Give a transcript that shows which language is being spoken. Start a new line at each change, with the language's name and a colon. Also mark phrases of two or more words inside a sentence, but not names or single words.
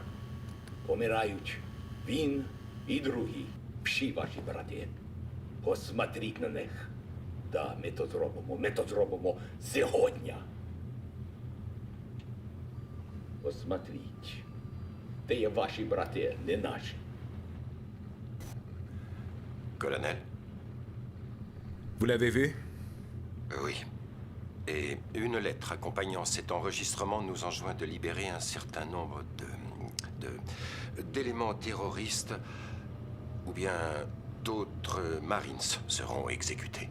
Ukrainian: Помирають він і другі, всі ваші брати. Посмотріть на них. Да, ми то зробимо сьогодні. Посмотріть. Це є ваші брати, не наші.
French: Colonel? Vous l'avez vu? Oui. Et une lettre accompagnant cet enregistrement nous enjoint de libérer un certain nombre d'éléments terroristes ou bien d'autres Marines seront exécutés.